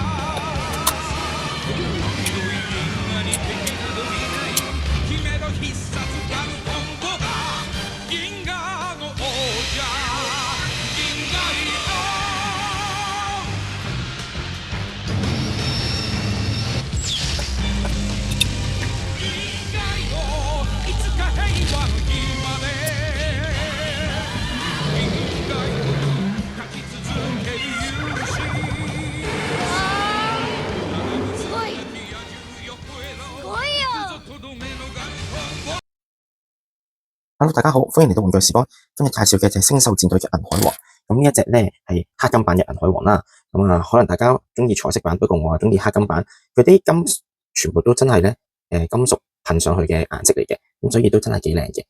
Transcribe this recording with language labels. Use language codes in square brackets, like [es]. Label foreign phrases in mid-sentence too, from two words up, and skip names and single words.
[ja] 広い銀河に敵などいない姫の必殺ガルトンボが銀河の王者銀河よいつか平和の日まで銀河よ勝ち続ける勇士すごいすごいよ [yue] Hello，大家好，歡迎嚟到玩具時光。今日介紹嘅就係星獸戰隊嘅銀海王。咁呢一隻咧係黑金版嘅銀海王啦。可能大家中意彩色版，不過我係中意黑金版。佢啲金全部都真係咧金屬噴上去嘅顏色嚟嘅，咁所以都真係幾靚嘅。